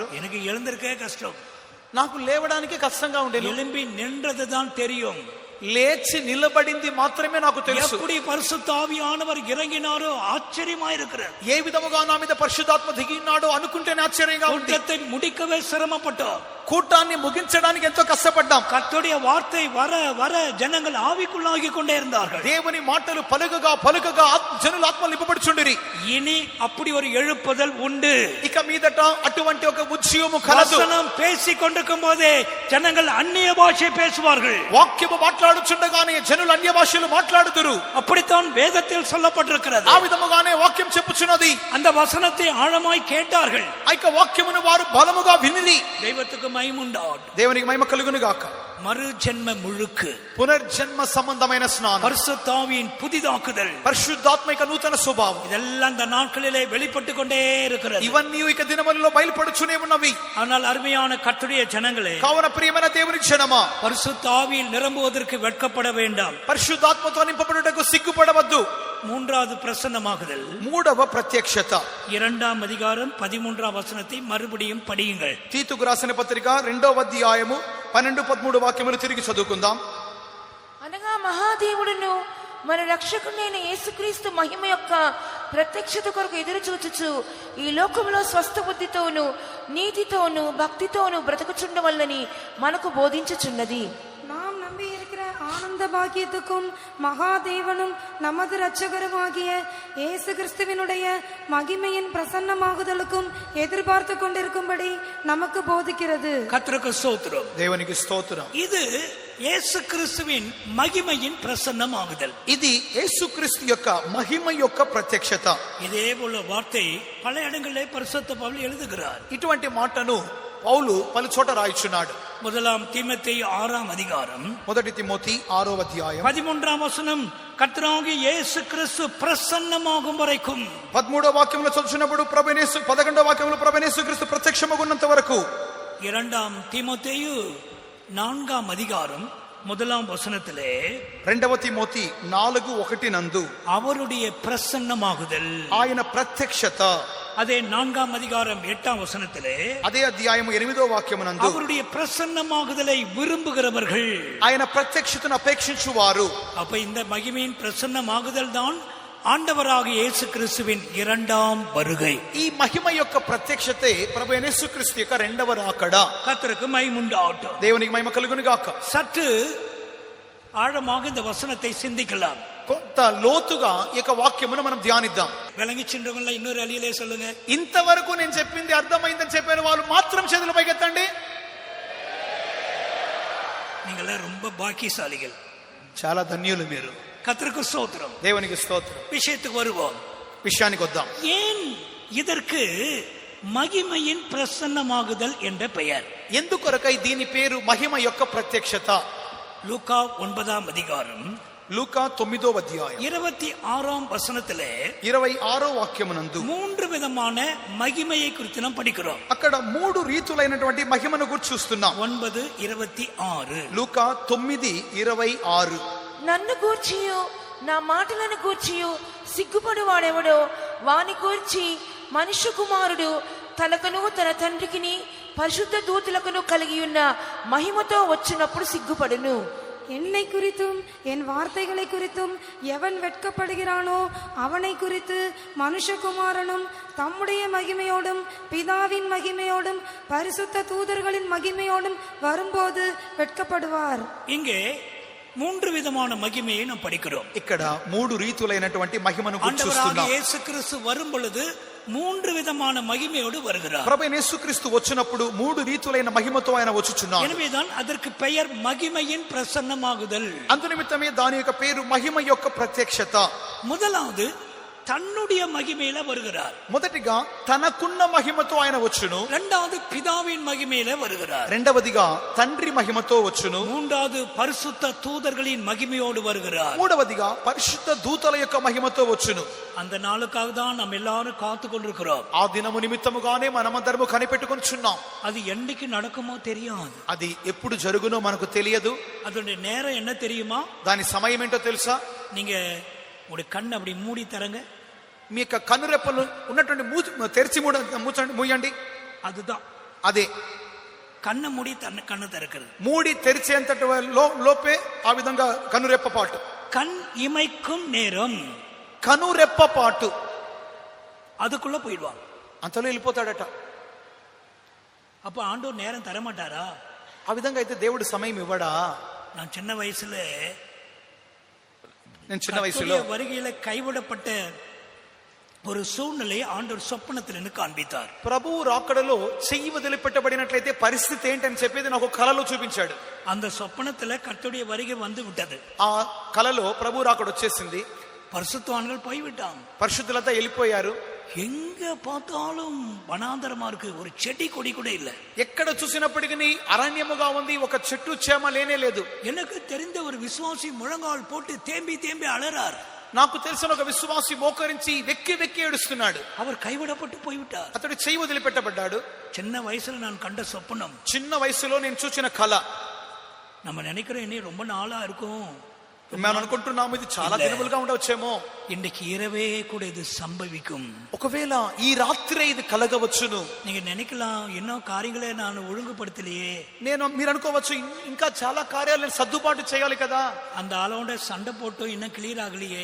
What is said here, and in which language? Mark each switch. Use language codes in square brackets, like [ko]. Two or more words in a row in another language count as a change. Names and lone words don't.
[ta] எனக்கு எழுந்திருக்கே கஷ்டம். [te] నాకు లేవడానికి కష్టంగా ఉండేది. [ta] எழும்பி நின்றதுதான் தெரியும். [te] లేచి నిలబడింది మాత్రమే నాకు తెలుసు. [ta] எப்படி பரிசுத்த ஆவியானவர் இறங்கினாரோ ஆச்சரியமா இருக்கிறது. [te] ఏ విధముగా నా మీద పరిశుద్ధాత్మ దిగినాడో అనుకుంటేనే ఆశ్చర్యంగా ఉంది. [ta] கூட்டத்தை முடிக்கவே சிரமப்பட்டோம். [te] కూటాన్ని ముగించడానికి ఎంతో కష్టపడ్డాం. [ta] கர்த்தருடைய வார்த்தை வர வர ஜனங்கள் ஆவிக்குள்ளாகி கொண்டே இருந்தார்கள். [te] దేవుని మాటలు పలుకగా జనులు ఆత్మ నింపబడుచుండిరి. [ta] இனி அப்படி ஒரு எழுப்புதல் உண்டு. [te] ఇక మీదట అటువంటి ఒక ఉద్యమము కలదు. [ta] வசனம் பேசிக் கொண்டிருக்கும் போதே ஜனங்கள் அந்நிய பாஷை பேசுவார்கள். [te] వాక్యము మాట్లాడుచుండగానే జనులు అన్య భాషలు మాట్లాడుదురు. [ta] அப்படித்தான் வேதத்தில் சொல்லப்பட்டிருக்கிறது. [te] ఆ విధముగానే వాక్యం చెప్పుచున్నది. [ta] அந்த வசனத்தை ஆழமாய் கேட்டார்கள். [te] ఆ యొక్క వాక్యమును వారు బలముగా వినిరి. [ta] தெய்வத்துக்கு மகிமை உண்டாகட்டும். [te] దేవునికి మహిమ కలుగును గాక. [ta] மறு ஜென்ம முழுக்கு, [te] పునర్జన్మ సంబంధమైన స్నానం, [ta] பரிசுத்த ஆவியின் புதிதாக்குதல், [te] పరిశుద్ధాత్మిక నూతన స్వభావం, [ta] இதெல்லாம் இந்த நாட்களிலே வெளிப்பட்டு கொண்டே இருக்கிறது. [te] ఇవన్నీ ఇక దినములలో బయలుపడుచునే ఉన్నవి. [ta] ஆனால் அருமையான கர்த்தருடைய ஜனங்களே, [te] కావున ప్రియమైన దేవుని జనమా, [ta] பரிசுத்த ஆவியில் நிரம்புவதற்கு வெட்கப்பட வேண்டாம். [te] పరిశుద్ధాత్మతో నింపబడుటకు సిగ్గుపడవద్దు. [ta] மூன்றாவது பிரசன்னமாகுதல், [te] మూడవ ప్రత్యక్షత. [ta] 2ஆம் அதிகாரம் 13ஆம் வசனத்தை மறுபடியும் படியுங்கள். [te] తీతుకు రాసిన పత్రిక 2వ అధ్యాయము 12-13 వాక్యములు తిరిగి చదువుకుందాం. అనగా మహాదేవుడును మన రక్షకుడైన యేసుక్రీస్తు మహిమ యొక్క ప్రత్యక్షత కొరకు ఎదురు చూచుచు ఈ లోకంలో స్వస్థ బుద్ధితోను నీతితోను భక్తితోను బ్రతుకుచుండవల్లని మనకు బోధించుచున్నది. [ta] நாம் நம்பி இருக்கிற ஆனந்த பாக்கியத்துக்கும் மகாதேவனும் நமது இரட்சகருமாகிய இயேசு கிறிஸ்துவினுடைய மகிமையின் பிரசன்னமாகுதலுக்கும் எதிர்பார்த்து கொண்டிருக்கும்படி நமக்கு போதிக்கிறது. கர்த்தருக்கு ஸ்தோத்திரம். [te] దేవునికి స్తోత్రం. [ta] இது இயேசு கிறிஸ்துவின் மகிமையின் பிரசன்னமாகுதல். [te] ఇది యేసుక్రీస్తు యొక్క మహిమ యొక్క ప్రత్యక్షత. [ta] இதே போல வார்த்தை பல இடங்களிலே பரிசுத்த பவுல் எழுதுகிறார். [te] ఇటువంటి మాటను పౌలు పలు చోట రాయిచున్నాడు. [ta] 1 தீமோத்தேயு 6ஆம் அதிகாரம் [te] 1 తిమోతి 6వ అధ్యాయం [ta] 13ஆம் வசனம், கர்த்தராகிய இயேசு கிறிஸ்து பிரசன்னமாகும் வரைக்கும். [te] 13వ వాక్యంలో చదువుతున్నప్పుడు ప్రభుయేసు 11వ వాక్యంలో ప్రభుయేసు క్రీస్తు ప్రత్యక్షమగున్నంత వరకు. [ta] 2 தீமோத்தேயு 4ஆம் அதிகாரம் 1ஆம் வசனத்திலே [te] 2వ తిమోతి 4:1 నందు [ta] அவருடைய பிரசன்னமாகுதல், [te] ఆయన ప్రత్యక్షత. [ta] அதே 4ஆம் அதிகாரம் 8ஆம் வசனத்திலே [te] అదే అధ్యాయము 8వ వాక్యమునందు [ta] அவருடைய பிரசன்னமாகுதலை விரும்புகிறவர்கள், [te] ఆయన ప్రత్యక్షతను అపేక్షించువారు. [ta] அப்ப இந்த மகிமையின் பிரசன்னமாகுதல் தான் ஆண்டவராகிய இயேசு கிறிஸ்துவின் இரண்டாம் வருகை. [te] ఈ మహిమ యొక్క ప్రత్యక్షతే ప్రభు యేసుక్రీస్తు యొక్క రెండవ రాకడ. [ta] கர்த்தருக்கு மகிமுண்டாகட்டும். [te] దేవునికి మహిమ కలుగును గాక. [ta] சற்று ஆழமாக இந்த வசனத்தை சிந்திக்கலாம். [te] కొంత లోతుగా ఈ యొక్క వాక్యమును మనం ధ్యానిద్దాం. [ta] விளங்கி சென்றவங்கள இன்னொரு அழியிலே சொல்லுங்க. [te] ఇంతవరకు నేను చెప్పింది అర్థమైందని చెప్పిన వాళ్ళు మాత్రం చేతులు పైకెత్తండి. [ta] நீங்கள ரொம்ப பாக்கியசாலிகள், [te] చాలా ధన్యులు మీరు. [ta] கர்த்தருக்கு ஸ்தோத்திரம். [te] దేవునికి స్తోత్రం. [ta] விஷயத்துக்கு வருவோம். [te] విషయానికి వద్దాం. [ta] ஏன் இதற்கு மகிமையின் பிரசன்னமாகுதல் என்ற பெயர்? [te] ఎందుకొరకై దీని పేరు మహిమ యొక్క ప్రత్యక్షత? [ta] லூக்கா 9ஆம் அதிகாரம் [te] లూకా 9వ అధ్యాయం [ta] 26ஆம் வசனத்திலே [te] 26వ వాక్యమునందు [ta] 3 విధமான மகிமையை குறித்து நாம் படிக்கிறோம். [te] అక్కడ 3 రీతులైనటువంటి మహిమను గురించి చూస్తున్నాం. 9:26. లూకా 9:26. నన్ను గూర్చియు నా మాటలను గూర్చియు సిగ్గుపడు వాడెవడో వాని గూర్చి మనుష్య కుమారుడు తనకును తన తండ్రికిని పరిశుద్ధ దూతలకును కలిగి ఉన్న మహిమతో వచ్చినప్పుడు సిగ్గుపడును. [ta] என்னை குறித்தும் என் வார்த்தைகளை குறித்தும் எவன் வெட்கப்படுகிறானோ அவனை குறித்து மனுஷகுமாரனும் தம்முடைய மகிமையோடும் பிதாவின் மகிமையோடும் பரிசுத்த தூதர்களின் மகிமையோடும் வரும்போது வெட்கப்படுவார். இங்கே 3 விதமான மகிமையை நாம் படிக்கிறோம். [te] ఇక్కడ 3 రీతులైనటువంటి మహిమను గురించి [ta] ஆண்டவராகிய [te] చూస్తున్నాం. [ta] இயேசு கிறிஸ்து வரும் பொழுது 3 விதமான மகிமையோடு வருகிறார். [te] ప్రభువైన యేసుక్రీస్తు వచ్చినప్పుడు 3 రీతులైన మహిమతో ఆయన వచ్చుచున్నాడు. [ta] எனவேதான் அதற்கு பெயர் மகிமையின் பிரசன்னமாகுதல். [te] అందునిమిత్తమే దాని యొక్క పేరు మహిమ యొక్క ప్రత్యక్షత. [ta] முதலாவது தன்னுடைய மகிமையில வருகிறார். [te] మొదటిగా తనకున్న మహిమతో ఆయన వచ్చును. [ta] இரண்டாவது பிதாவின் மகிமையில வருகிறார். [te] రెండవదిగా తండ్రి మహిమతో వచ్చును. [ta] மூன்றாவது பரிசுத்த தூதர்களின் மகிமையோடு வருகிறார். [te] మూడవదిగా పరిశుద్ధ దూతల యొక్క మహిమతో వచ్చును. [ta] அந்த நாளுக்காக தான் நாம் எல்லாரும் காத்து கொண்டிருக்கிறோம். [te] ఆ దినము నిమిత్తముగానే మనమందరము కనిపెట్టుకొనిచున్నాం. [ta] அது என்னைக்கு நடக்குமோ தெரியாது. [te] అది ఎప్పుడు జరుగునో మనకు తెలియదు. [ta] அதோட நேரம் என்ன தெரியுமா? [te] దాని సమయం ఏంటో తెలుసా? [ta] நீங்க ஒரு கண் அப்படி மூடி தரங்க. [te] మీ యొక్క కనురెప్పలు ఉన్నటువంటి తెరిచి మూయండి. [ta] அதுதான் [te] అదే [ta] கண்ணை மூடி கண்ணை திறக்கிறது. [te] మూడి తెరిచేంతటి లోపే ఆ విధంగా కనురెప్ప పాటు. [ta] கண் இமைக்கும் நேரம் [te] కనురెప్ప పాటు [ta] அதுக்குள்ள போயிடுவாங்க. [te] అంతలో వెళ్ళిపోతాడట. [ta] அப்ப ஆண்டவர் நேரம் தரமாட்டாரா? [te] ఆ విధంగా అయితే దేవుడు సమయం ఇవ్వడా? [ta] நான் சின்ன వయசுல [te] నేను చిన్న వయసులో [ta] வருகையில கைவிடப்பட்ட ஒரு சூழ்நிலையை ஆண்டவர் சொப்பனத்தில் காண்பித்தார். [te] ప్రభువు రాకడలో చెయ్యి వదిలిపెట్టబడినట్లయితే పరిస్థితి ఏంటని చెప్పేది నాకు కలలో చూపించాడు. [ta] அந்த சொப்பனத்துல கர்த்தருடைய வருகை வந்து விட்டது. [te] ఆ కలలో ప్రభు రాకడ వచ్చేసింది. [ta] பரிசுத்தவான்கள் போய்விட்டாங்க. [te] పరిశుద్ధులంతా వెళ్ళిపోయారు. [ta] எங்க பார்த்தாலும் வனாந்தரமா இருக்கு, ஒரு செடி கொடி கூட இல்ல. [te] ఎక్కడ చూసినప్పటికీ అరణ్యముగా ఉంది, ఒక చెట్టు చేమ లేనే లేదు. [ta] எனக்கு தெரிந்த ஒரு விசுவாசி முழங்கால் போட்டு தேம்பி தேம்பி அலறார். [te] నాకు తెలిసిన ఒక విశ్వాసి మోకరించి వెక్కి వెక్కి ఏడుస్తున్నాడు. [ta] அவர் கைவிடப்பட்டு போய்விட்டார். [te] అతడు చెయ్యి వదిలిపెట్టబడ్డాడు. [ta] சின்ன வயசுல நான் கண்ட சொப்பனம். [te] చిన్న వయసులో నేను చూసిన కళ. [ta] நம்ம நினைக்கிறோம் இனி ரொம்ப நாளா இருக்கும், [te] మేము అనుకుంటున్నాము ఇది చాలా దినములుగా ఉండవచ్చేమో. [ta] இன்னைக்கு இரவே கூட இது சம்பவிக்கும். [te] ఒకవేళ ఈ రాత్రే ఇది కలగవచ్చును. [ta] நீங்க நினைக்கலாம், இன்னும் காரியங்களே நான் ஒழுங்குபடுத்தலையே. [te] మీరు అనుకోవచ్చు ఇంకా చాలా కార్యాలు సర్దుబాటు చేయాలి కదా. [ta] அந்த ஆளோட சண்டை போட்டோம், இன்னும் கிளியர் ஆகலையே.